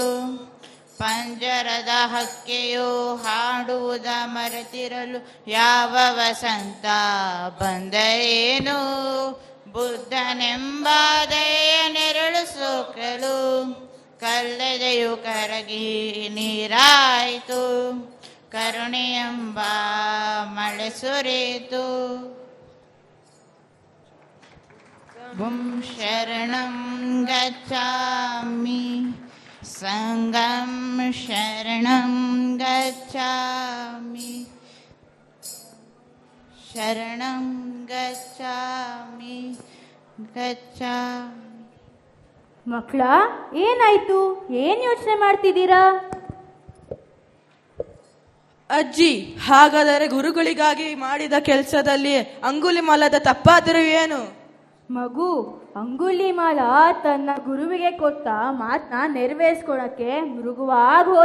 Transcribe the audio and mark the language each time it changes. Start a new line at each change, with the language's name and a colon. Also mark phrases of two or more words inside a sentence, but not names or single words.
Kannada: ಪಂಜರದ ಹಕ್ಕಿಯು ಹಾಡುವುದ ಮರೆತಿರಲು ಯಾವ ವಸಂತ ಬಂದರೇನು? ಬುದ್ಧನೆಂಬಾದೆಯ ನೆರಳು ಸೋಕಲು ಕಲ್ಲೆದೆಯು ಕರಗಿ ನೀರಾಯಿತು. ಕರುಣೆಯೆಂಬ ಮಳೆ ಸುರಿಯಿತು.
Pali: ಶರಣಂ ಗಚ್ಚಾಮಿ ಸಂಗಂ ಶರಣಂ ಗಚ್ಚಾಮಿ ಶರಣಂ ಗಚ್ಚಾಮಿ ಗಚ್ಚಾಮಿ.
Kannada: ಮಕ್ಕಳ, ಏನಾಯ್ತು? ಏನ್ ಯೋಚನೆ ಮಾಡ್ತಿದ್ದೀರಾ? ಅಜ್ಜಿ, ಹಾಗಾದರೆ ಗುರುಗಳಿಗಾಗಿ ಮಾಡಿದ ಕೆಲಸದಲ್ಲಿ ಅಂಗುಲಿಮಾಲದ ತಪ್ಪಾದರೂ ಏನು? ಮಗು, ಅಂಗುಲಿಮಾಲ ತನ್ನ ಗುರುವಿಗೆ ಕೊಟ್ಟ ಮಾತನ್ನ ನೆರವೇರಿಸ್ಕೊಳಕ್ಕೆ ಮೃಗುವಾಗಿ ಹೋದ.